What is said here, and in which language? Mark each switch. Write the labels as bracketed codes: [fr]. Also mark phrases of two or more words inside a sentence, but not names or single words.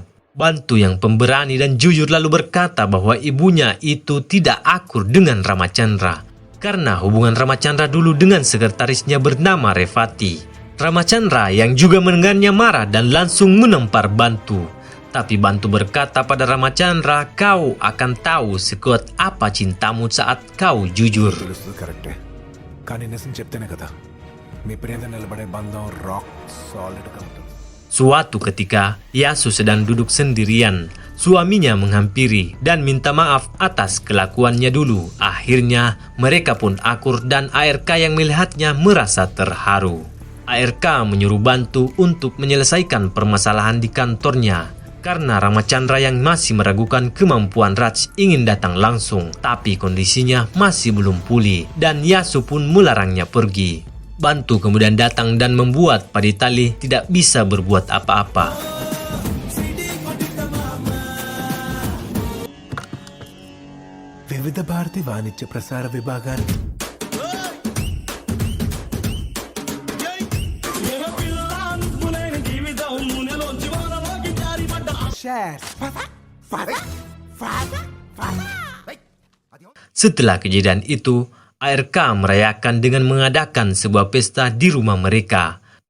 [id] Bantu yang pemberani dan jujur lalu berkata bahwa ibunya itu tidak akur dengan Ramachandra karena hubungan Ramachandra dulu dengan sekretarisnya bernama Revati. Ramachandra yang juga mendengarnya marah dan langsung menampar Bantu. Tapi Bantu berkata pada Ramachandra, "Kau akan tahu sekuat apa cintamu saat kau jujur." [te] తెలుస్తుంది కరెక్టే కానీ నిజం చెప్తేనే కదా మీ ప్రేమ నిలబడే బంధం [en] rock solidగా [te] ఉంటుంది. [id] Suatu ketika, Yasu sedang duduk sendirian. Suaminya menghampiri dan minta maaf atas kelakuannya dulu. Akhirnya, mereka pun akur dan ARK yang melihatnya merasa terharu. ARK menyuruh Bantu untuk menyelesaikan permasalahan di kantornya karena Ramachandra yang masih meragukan kemampuan Raj ingin datang langsung, tapi kondisinya masih belum pulih dan Yasu pun melarangnya pergi. Bantu kemudian datang dan membuat Padatali tidak bisa berbuat apa-apa. [te] వివిధ భారతి వాణిజ్య ప్రసార విభాగాలు [id] Setelah kejadian itu, ARK merayakan dengan mengadakan sebuah pesta di rumah mereka.